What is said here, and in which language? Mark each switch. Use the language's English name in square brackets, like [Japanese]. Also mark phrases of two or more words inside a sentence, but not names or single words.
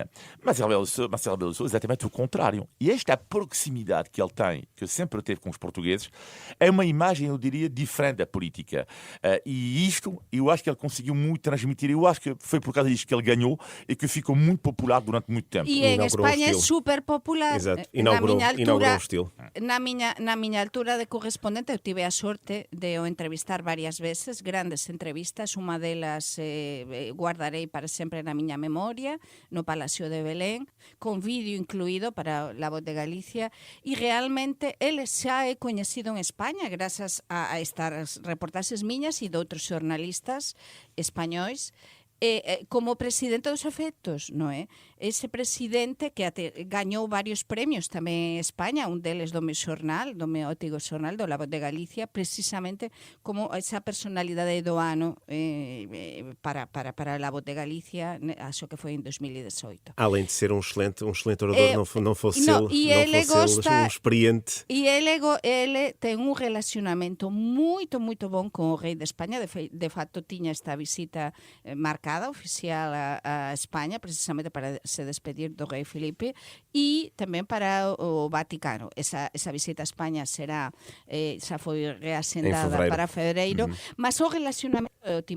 [Portuguese] Mas Marcelo Rebelo de Sousa é exatamente o contrário. E esta proximidade que ele tem, que sempre teve com os portugueses, é uma imagem, eu diria, diferente da política. E isto, eu acho que ele conseguiu muito transmitir. Eu acho que foi por causa disto que ele ganhou e que ficou muito popular durante muito tempo. E em Espanha é super popular. Exato. Inaugurou o estilo. [Galician] Na miña altura de correspondente, eu tive a sorte de o entrevistar varias veces, grandes entrevistas, unha delas guardarei para sempre na miña memoria, no Palacio de Belén, con vídeo incluído para La Voz de Galicia, e realmente ele xa é coñecido en España grazas a estas reportaxes miñas e de outros xornalistas españois, como presidente dos efectos, non é? Ese presidente que gañou varios premios tamén en España, un deles do meu xornal, do meu antigo xornal, do La Voz de Galicia, precisamente como esa personalidade do ano para La Voz de Galicia, acho que foi en 2018. [Portuguese] Além de ser um excelente orador, não fosse ele um experiente. [Galician] E ele ten un relacionamento moito bon con o rei de España, de facto tiña esta visita marcada oficial a España, precisamente para se despedir do rei Filipe, e tamén para o Vaticano. Esa visita a España será, xa foi reasendada para febreiro, mas o relacionamento Ótimo.